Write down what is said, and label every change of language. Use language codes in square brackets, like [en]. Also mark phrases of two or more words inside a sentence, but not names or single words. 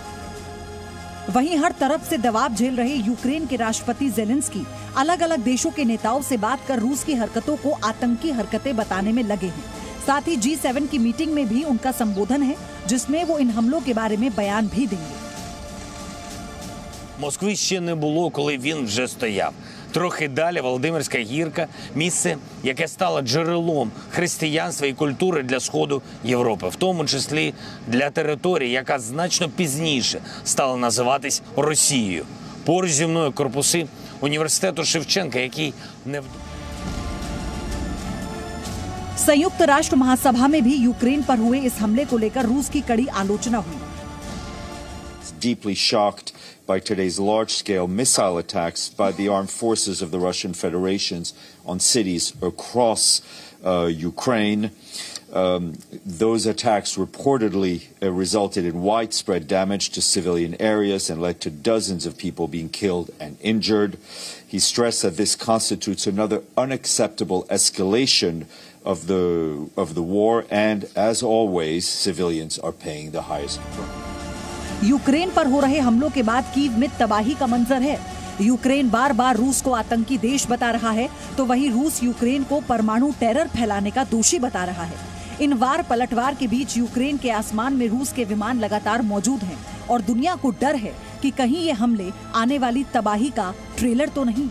[hi] वहीं हर तरफ से दबाव झेल रहे यूक्रेन के राष्ट्रपति जेलेंस्की अलग अलग देशों के नेताओं से बात कर रूस की हरकतों को आतंकी हरकतें बताने में लगे हैं। साथ ही G7 की मीटिंग में भी उनका संबोधन है, जिसमें वो इन हमलों के बारे में बयान भी देंगे। [uk] Москви ще не було, коли він вже стояв. Трохи далі Володимирська гірка – місце, яке стало джерелом християнства і культури для Сходу Європи, в тому числі для території, яка значно пізніше стала називатись Росією. Поруч зі мною корпуси університету Шевченка, який не... [hi] संयुक्त राष्ट्र महासभा में भी यूक्रेन पर हुए इस हमले को लेकर रूस की कड़ी आलोचना हुई। [en] Deeply shocked by today's large-scale missile attacks by the armed forces of the Russian Federation on cities across Ukraine. Those attacks reportedly resulted in widespread damage to civilian areas and led to dozens of people being killed and injured. He stressed that this constitutes another unacceptable escalation of the war, and as always, civilians are paying the highest price. [hi] यूक्रेन पर हो रहे हमलों के बाद कीव में तबाही का मंजर है। यूक्रेन बार बार रूस को आतंकी देश बता रहा है, तो वहीं रूस यूक्रेन को परमाणु टेरर फैलाने का दोषी बता रहा है। इन वार पलटवार के बीच यूक्रेन के आसमान में रूस के विमान लगातार मौजूद हैं और दुनिया को डर है कि कहीं ये हमले आने वाली तबाही का ट्रेलर तो नहीं।